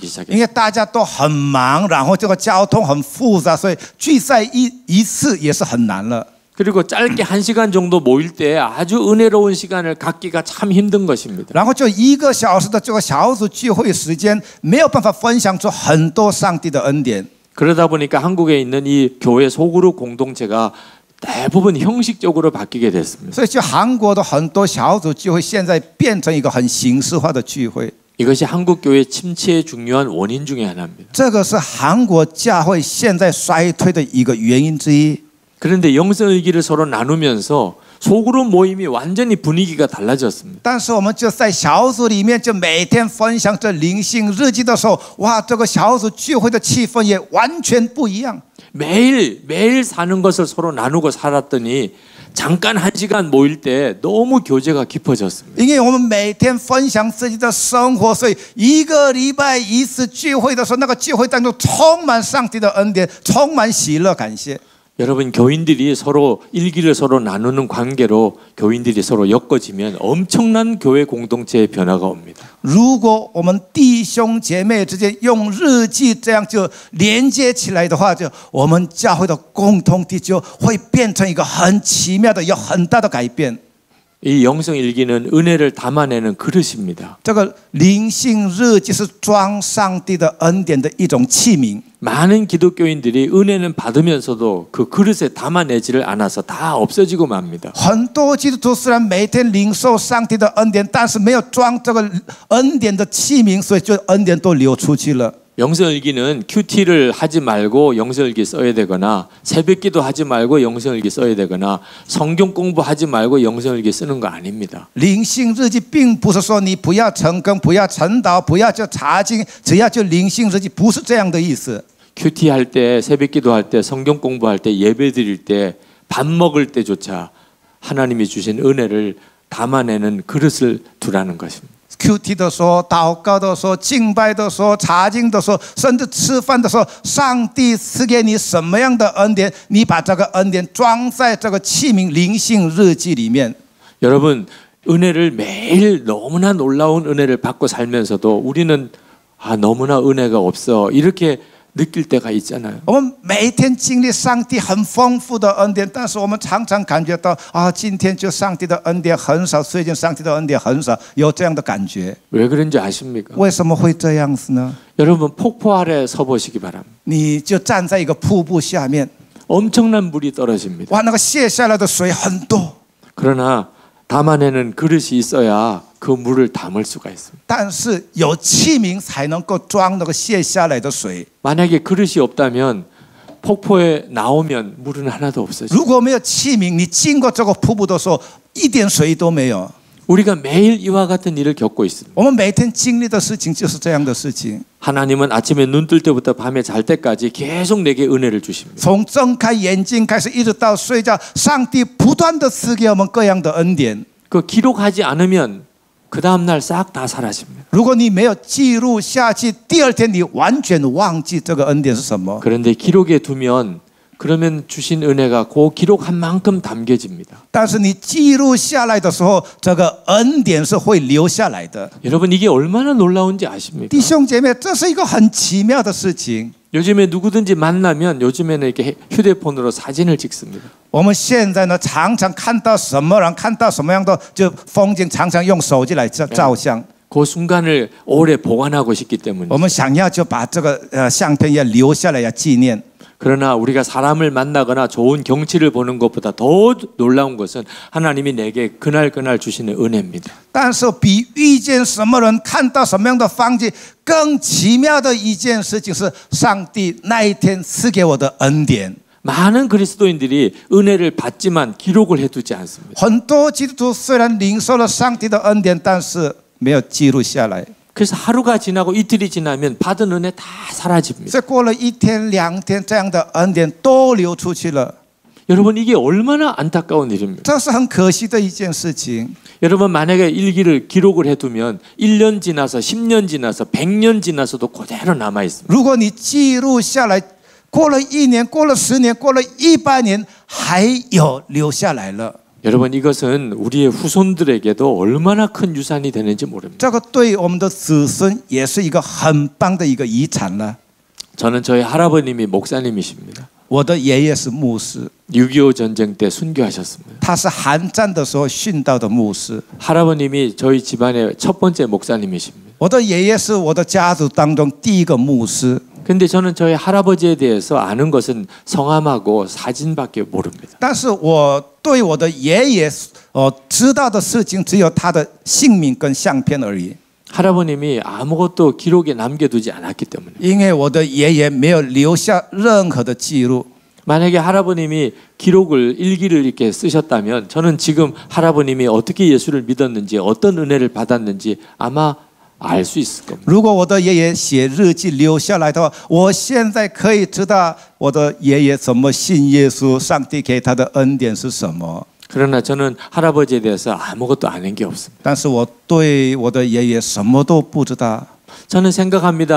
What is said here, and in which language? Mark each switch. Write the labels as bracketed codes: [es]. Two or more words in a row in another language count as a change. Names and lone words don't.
[zh] 因 [ko] 시작했어요. [zh] 为大家都很忙，然后这个交通很复杂，所以聚在一次也是很难了。 [ko] 그리고 짧게 1시간 정도 모일 때 아주 은혜로운 시간을 갖기가 참 힘든 것입니다. [zh] 然后就1个小时的这个小组聚会时间，没有办法分享出很多上帝的恩典。 [ko] 그러다 보니까 한국에 있는 이 교회 소그룹 공동체가 대부분 형식적으로 바뀌게 됐습니다. [zh] 所以就韩国的很多小组聚会，现在变成一个很形式化的聚会。 [ko] 이것이 한국 교회 침체의 중요한 원인 중에 하나입니다. [zh] 这个是韩国教会现在衰退的一个原因之一。 [ko] 그런데 영성일기를 서로 나누면서 소그룹 모임이 완전히 분위기가 달라졌습니다. [zh] 但是我们就在小组里面，就每天分享这灵性日记的时候，哇，这个小组聚会的气氛也完全不一样。 [ko] 매일 사는 것을 서로 나누고 살았더니 잠깐 1시간 모일 때 너무 교제가 깊어졌습니다. [zh] 因为我们每天分享自己的生活，所以1个礼拜一次聚会的时候，那个聚会当中充满上帝的恩典，充满喜乐、感谢。 [ko] 여러분 교인들이 서로 일기를 서로 나누는 관계로 교인들이 서로 엮어지면 엄청난 교회 공동체의 변화가 옵니다. [zh] 如果我们弟兄姐妹之间用日记这样就连接起来的话，就我们教会的共同体就会变成一个很奇妙的、有很大的改变。 [ko] 이 영성 일기는 은혜를 담아내는 그릇입니다. [zh] 这个灵性日记是装上帝的恩典的一种器皿。 [ko] 많은 기독교인들이 은혜는 받으면서도 그 그릇에 담아내지를 않아서 다 없어지고 맙니다. [zh] 很多基督徒虽然每天领受上帝的恩典，但是没有装这个恩典的器皿，所以就恩典都流出去了。 [ko] 영성일기는 큐티를 하지 말고 영성일기 써야 되거나 새벽기도 하지 말고 영성일기 써야 되거나 성경 공부하지 말고 영성일기 쓰는 거 아닙니다. [zh] 灵性日记并不是说你不要成根，不要晨祷，不要就查经，只要就灵性日记，不是这样的意思。 [ko] 큐티 할 때, 새벽기도 할 때, 성경 공부할 때, 예배 드릴 때, 밥 먹을 때조차 하나님이 주신 은혜를 담아내는 그릇을 두라는 것입니다. [zh] QT 的时候，祷告的时候，敬拜的时候，查经的时候，甚至吃饭的时候，上帝赐给你什么样的恩典，你把这个恩典装在这个器皿灵性日记里面。 [ko] 여러분, 은혜를 매일 너무나 놀라운 은혜를 받고 살면서도 우리는 너무나 은혜가 없어 이렇게 느낄 때가 있잖아요. [zh] 我们每一天经历上帝很丰富的恩典，但是我们常常感觉到今天就上帝的恩典很少，最近上帝的恩典很少，有这样的感觉。 [ko] 왜 그런지 아십니까? [zh] 为什么会这样子呢？ [ko] 여러분 폭포 아래 서 보시기 바랍니다. [zh] 你就站在一个瀑布下面， [ko] 엄청난 물이 떨어집니다. [zh] 哇，那个泻下来的水很多， [ko] 그러나 담아내는 그릇이 있어야 그 물을 담을 수가 있습니다. [zh] 但是有器皿才能够装那个泻下来的水。 [ko] 만약에 그릇이 없다면 폭포에 나오면 물은 하나도 없어져요. [zh] 如果没有器皿，你经过这个瀑布的时候，一点水都没有。 [ko] 우리가 매일 이와 같은 일을 겪고 있습니다. [zh] 我们每天经历的事情就是这样的事情。 [ko] 하나님은 아침에 눈 뜰 때부터 밤에 잘 때까지 계속 내게 은혜를 주십니다. [zh] 从睁开眼睛开始，一直到睡觉，上帝不断的赐给我们各样的恩典。 [ko] 그 기록하지 않으면 그 다음 날 싹 다 사라집니다. [zh] 如果你没有记录下去，第二天你完全忘记这个恩典是什么。 [ko] 그런데 기록에 두면 그러면 주신 은혜가 그 기록한 만큼 담겨집니다. [zh] 但是你记录下来的时候，这个恩典是会留下来的。 [ko] 여러분 이게 얼마나 놀라운지 아십니까? [zh] 弟兄姐妹，这是一个很奇妙的事情。 [ko] 요즘에 누구든지 만나면 요즘에는 이렇게 휴대폰으로 사진을 찍습니다. [zh] 我们现在呢，常常看到什么人，看到什么样的就风景，常常用手机来照相。 [ko] 그 순간을 오래 보관하고 싶기 때문에. [zh] 我们想要就把这个相片要留下来，要纪念。 [ko] 그러나 우리가 사람을 만나거나 좋은 경치를 보는 것보다 더 놀라운 것은 하나님이 내게 그날 주시는 은혜입니다. [zh] 但是比遇见什么人，看到什么样的风景，更奇妙的一件事情是，上帝那一天赐给我的恩典。 [ko] 많은 그리스도인들이 은혜를 받지만 기록을 해두지 않습니다. [zh] 很多基督徒虽然领受了上帝的恩典，但是没有记录下来。 [ko] 그래서 하루가 지나고 이틀이 지나면 받은 은혜 다 사라집니다. [zh] 这过了一天、两天，这样的恩典都流出去了。 [ko] 여러분 이게 얼마나 안타까운 일입니까? [zh] 这是很可惜的一件事情。 [ko] 여러분 만약에 일기를 기록을 해두면 1년 지나서 10년 지나서 100년 지나서도 그대로 남아 있습니다. [zh] 如果你记录下来，过了1年，过了10年，过了100年，还有留下来了。 [ko] 여러분 이것은 우리의 후손들에게도 얼마나 큰 유산이 되는지 모릅니다. [zh] 这个对我们的子孙也是一个很棒的一个遗产了。 [ko] 저는 저희 할아버님이 목사님이십니다. [zh] 我的爷爷是牧师， [ko] 6.25 전쟁 때 순교하셨습니다. [zh] 他是韩战的时候殉道的牧师。 [ko] 할아버님이 저희 집안의 첫 번째 목사님이십니다. [zh] 我的爷爷是我的家族当中第一个牧师。 [ko] 근데 저는 저희 할아버지에 대해서 아는 것은 성함하고 사진밖에 모릅니다. [zh] 但是我对我的爷爷知道的事情只有他的姓名跟相片而已。 [ko] 할아버님이 아무것도 기록에 남겨두지 않았기 때문에. [zh] 因为我的爷爷没有留下任何的记录。 [ko] 만약에 할아버님이 기록을 일기를 이렇게 쓰셨다면 저는 지금 할아버님이 어떻게 예수를 믿었는지 어떤 은혜를 받았는지 아마 알 수 있을 겁니다. [zh] 如果我的爷爷写日记留下来的话，我现在可以知道我的爷爷怎么信耶稣，上帝给他的恩典是什么。 [ko] 그러나 저는 할아버지에 대해서 아무것도 아는 게 없습니다. [zh] 但是我对我的爷爷什么都不知道。 [ko] 저는 생각합니다.